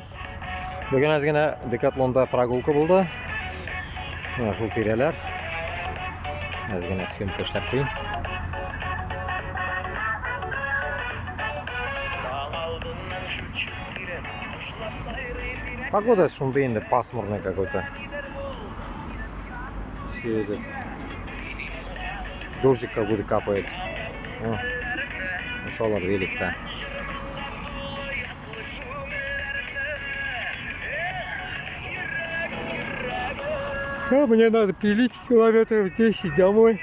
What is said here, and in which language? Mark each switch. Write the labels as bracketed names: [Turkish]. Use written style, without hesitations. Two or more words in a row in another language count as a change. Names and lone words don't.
[Uzbek] Bugun ozgina Decathlonda прогулка bo'ldi. Mana shu tiralar. Ozgina syomka ishlab qo'ying. [Russian] Погода [Uzbek] shunday endi [Russian] пасмурный какой-то. Светит. Дождик как будто капает. Ушел велик-то. Мне надо пилить километров 10 домой.